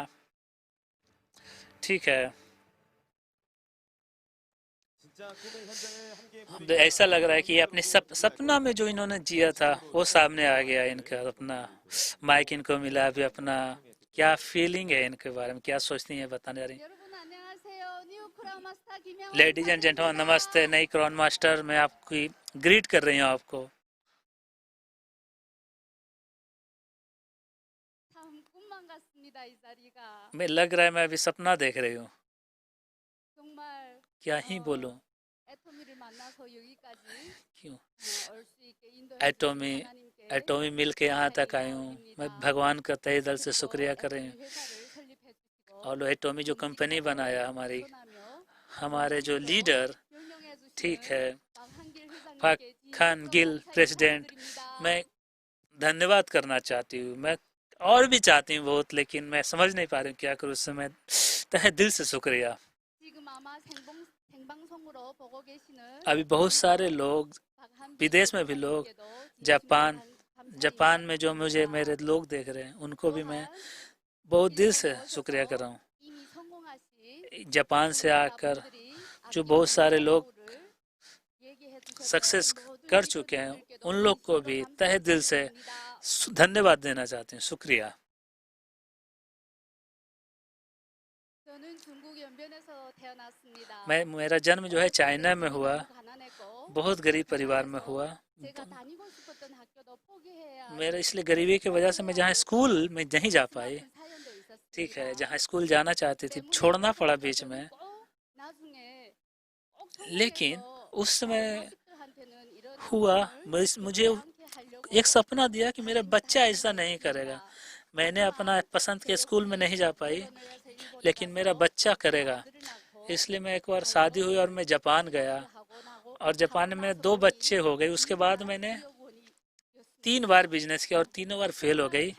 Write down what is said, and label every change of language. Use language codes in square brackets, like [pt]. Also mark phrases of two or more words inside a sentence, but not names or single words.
[hi] ठीक है, ऐसा लग रहा है कि ये अपने सपना में जो इन्होंने जिया था वो सामने आ गया। इनका अपना माइक इनको मिला अभी। अपना क्या फीलिंग है इनके बारे में, क्या सोचती हैं बताने जा रही हैं। [ko] 여러분 안녕하세요. 뉴 크라운 마스터 김영원. [en] ladies and gentleman [hi] नमस्ते, नई क्राउन मास्टर मैं आपकी ग्रीट कर रही हूँ आपको। [ko] 참 꿈만 같습니다. 이 자리가 [hi] मैं लग रहा है मैं अभी सपना देख रही हूँ, [ko] 정말 [hi] क्या ही बोलूँ। [ko] 애토미를 만나서 여기까지 [hi] क्यों [ko] 올 수 있게 인도해 [hi] एटोमी [ko] 주신 하나님께 [hi] एटोमी मिल के यहाँ तक आई हूँ। मैं भगवान का तहे दिल से शुक्रिया कर रही हूँ। [ko] 회사를 설립해 주시고 [hi] और एटोमी जो कंपनी बनाया हमारी, [ko] 떠나며 [hi] हमारे जो लीडर [ko] 명령해 주신 [hi] ठीक है [ko] 박한길 회장님께 [hi] पाखान गिल [ko] 진심으로 [hi] प्रेसिडेंट, [ko] 감사드립니다. [hi] मैं धन्यवाद करना चाहती हूँ। मैं और भी चाहती हूँ बहुत, लेकिन मैं समझ नहीं पा रही हूँ क्या करूँ। उससे मैं तहे दिल से शुक्रिया। [ko] 지금 아마 생방송으로 보고 계시는 [hi] अभी बहुत सारे लोग, [ko] 박한길 [hi] विदेश में भी लोग, [ko] 회장님께도 [hi] जापान [ko] 진심으로 [hi] जापान में जो मुझे मेरे लोग देख रहे हैं, उनको भी मैं बहुत दिल से शुक्रिया कर रहा हूँ। [ko] 이미 성공하신 [hi] जापान से आकर [ko] 분들이 [hi] जो बहुत सारे लोग [ko] 얘기해 주셨던 [hi] सक्सेस [ko] 모든 [hi] कर चुके हैं, उन लोग को भी तहे दिल से धन्यवाद देना चाहते हैं, शुक्रिया। [ko] 저는 중국 연변에서 태어났습니다. [hi] मेरा जन्म जो है चाइना में हुआ, [ko] 가난했고 [hi] बहुत गरीब परिवार में हुआ। [ko] 제가 다니고 싶었던 학교도 포기해야 [hi] मेरा इसलिए गरीबी की वजह से मैं जहाँ स्कूल में नहीं जा पाई। [ko] 그 사연도 있었습니다. [hi] ठीक है, जहाँ स्कूल जाना चाहती थी छोड़ना पड़ा बीच में। [ko] 꼭 나중에 꼭 [hi] लेकिन उस समय [ko] 자식들한테는 이런 [hi] हुआ, मुझे [ko] 함께 하려고 [hi] एक सपना दिया कि मेरा बच्चा ऐसा नहीं करेगा। मैंने अपना पसंद के स्कूल में नहीं जा पाई, लेकिन मेरा बच्चा करेगा। इसलिए मैं एक बार शादी हुई और मैं जापान गया, और जापान में मेरे 2 बच्चे हो गए। उसके बाद मैंने 3 बार बिजनेस किया और तीनों बार फेल हो गई।